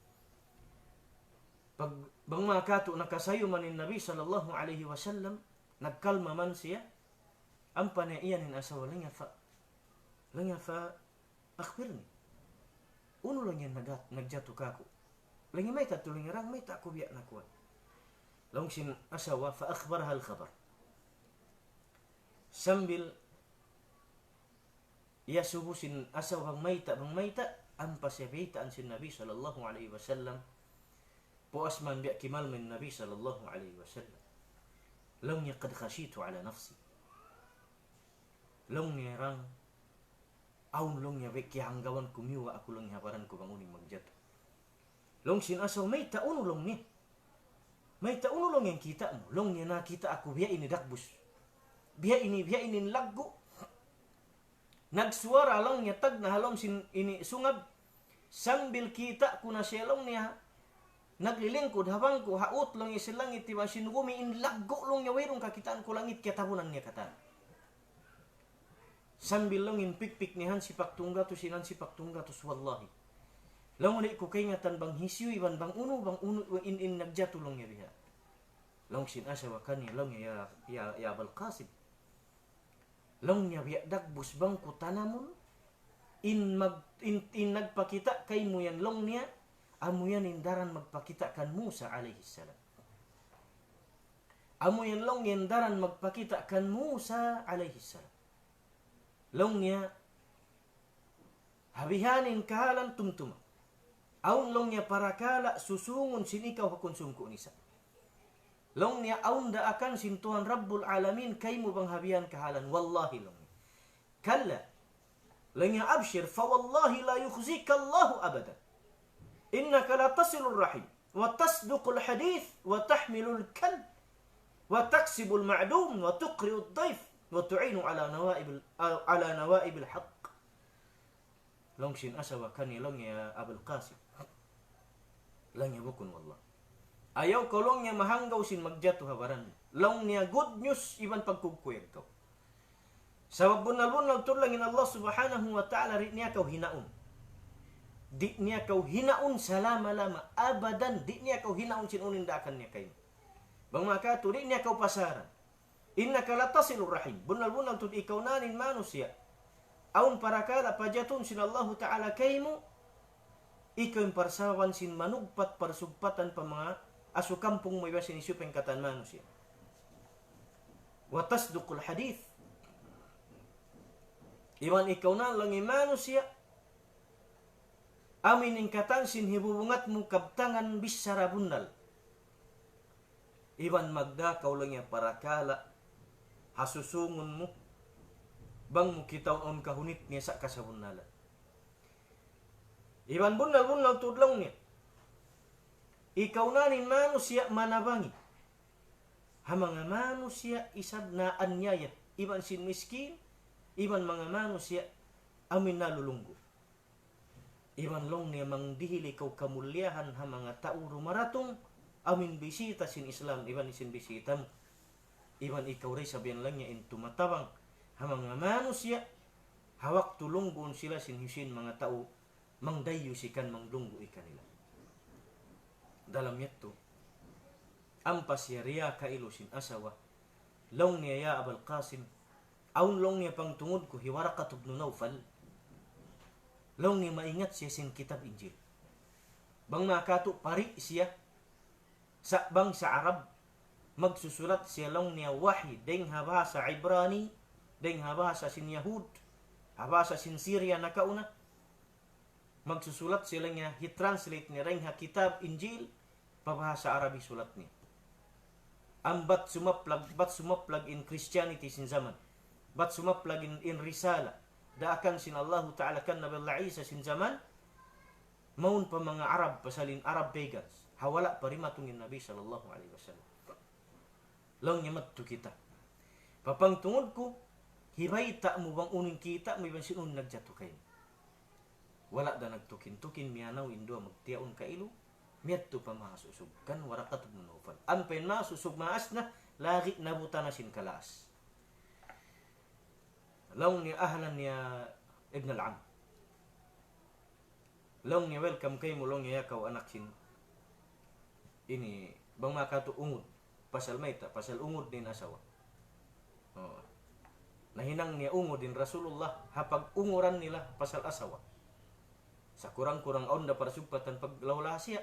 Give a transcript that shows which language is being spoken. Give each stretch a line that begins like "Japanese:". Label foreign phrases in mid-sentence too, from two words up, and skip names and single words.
Tausug: pag bang makato nakasayo man ni Nabi
Arabic: صلى الله عليه وسلم
Tausug: nagkalma man siya ampa niya iyan in asawa lang ya
Arabic: فأخبرني
Tausug: uno lang yan nagjato kako lang may tatuloy nga rang may tako biya nakuan long sin asawa
Arabic: فأخبرها الخبر
Tausug: sambil iya subusin asawa bang mayta ampa siya bitaan sin Nabi
Arabic: صلى الله عليه وسلم
Tausug: puas man biya kimal min Nabi
Arabic: صلى الله عليه وسلم لقد خشيت على نفسي
Tausug: long niya rang aun long niya be kihanggawan kumiwa ako long habaran ko banguning magjat long sinasaw may taon long ni may taon long yang kita mo long niya nakita ako biya ini dakbus biya ini laggo nagsuara lang niya tag na halom sin ini sungab sambil kita kuna siya long niya naglilingkod habang ko haut long isa langit tiba sinugumi in laggo long niya wayrong kakitaan ko langit kaya tabunan niya katan sambil long in pikpik nihan si paktungga to sinan si paktungga to wallahi long ni ko kay ngatan bang hisyu iban bang uno in nagjato long niya biha long sin asa wakan niya long ya Abul Qasim long niya biya dagbus bang ko tanamun in nagpakita kay mo yan long niya amo yan indaran magpakita kan Musa
Arabic: عليه السلام.
Tausug: Amo yan long indaran magpakita kan Musa
Arabic: عليه السلام.
Tausug: Long niya habihanin kahalan tumtuma. Aun long niya parakala susungon sinikaw hakun sungko nisa. Long niya aun da akan sintuhan
Arabic: رب العالمين
Tausug: kay mo bang habihan kahalan wallahi long niya.
Arabic: كلا
Tausug: long niya
Arabic: أبشر فوالله لا يخزيك الله أبدا. إنك لتصل الرحم وتصدق الحديث وتحمل الكل وتكسب المعدوم وتقري الضيف وتعين على نوائب الحق.
Tausug: Long sin asawa kani long ya Abul Qasim. Lang ya bukun wallah. Ayaw ko long niya mahanggaw sin magjato habaran. Long niya
English: good news
Tausug: iban pagkugkuyag ko. Sabab bunal-bunal tulangin Allah
Arabic: سبحانه وتعالى
Tausug: rin niya kau hinaun. Di niya kau hinaun salama-lama abadan di niya kau hinaun sinunin dakan niya kayo bang makato di niya kau pasaran
Arabic: إنك لتصل الرحم
Tausug: bunal-bunal tud ikaw nanin manusia aun parakala pajatun sin
Arabic: الله تعالى
Tausug: kaymo ikaw yung parsawan sin manugpat parsugpatan pa mga aso kampung mo iba sinisupeng katan manusia
Arabic: وتصدق الحديث
Tausug: iwan ikaw na lang yung manusia amin ingkatan sin hibubungat mo kabtangan bisara bunal. Iwan magdakaw lang yung parakala. Hasusungon mo. Bang mo kitaw on kahunit niya sa kasabunala. Iwan bunal tudlaw niya. Ikaw nanin manusia manabangi. Hamanga manusia isab na anyayat. Iwan sin miskin. Iwan mga manusia amin nalulunggo. Iwan long niya mangdihili kau kamulyahan ha mga tao rumaratong amin bisita sin Islam iwan isin bisita mo iwan ikaw rin sabihan lang niya in tumatabang ha mga manusia hawak tulunggon sila sin hisin mga tao mangdayo sikan manglunggo ikanila dalam yato ampas yariya kailo sin asawa long niya ya Abul Qasim aun long niya pang tungod ko Hiwarakat ibn Nawfal long ni maingat siya sin kitab Injil. Bang makato pari siya sa bang sa Arab magsusulat siya long niya wahi deng habasa Ibrani deng habasa sin Yahud habasa sin Syria nakauna magsusulat siya niya hi-translate niya ring ha kitab Injil pabahasa Arabi sulat niya. Bat sumaplag in Christianity sin zaman. Bat sumaplag in Risala. Daakan sin
Arabic: الله تعالى
Tausug: kan Nabi Allah Isa sin zaman maun pa mga Arab pasalin Arab pagans hawala pa rimatungin Nabi
Arabic: صلى الله عليه وسلم
Tausug: long nyamat tu kita papang tungod ko hibay ta mo bang uning kita mo ibang sinun nagjato kayo wala da nagtukin-tukin miyanaw indua magtiyaon kailo miyat tu pa masusug kan Warakat ibn Nawfal ampen masusug maas na lagi nabuta na sin kalas long ni
Arabic: أهلا يا ابن العم.
Tausug: Long ni welcome kay mo long niya kaw anak sin. Ini bang makato ungod pasal mayta pasal ungod din asawa. Oh. Nahinang niya ungod din Rasulullah hapag unguran nila pasal asawa. Sa kurang-kurang onda para sugpatan paglawla siya.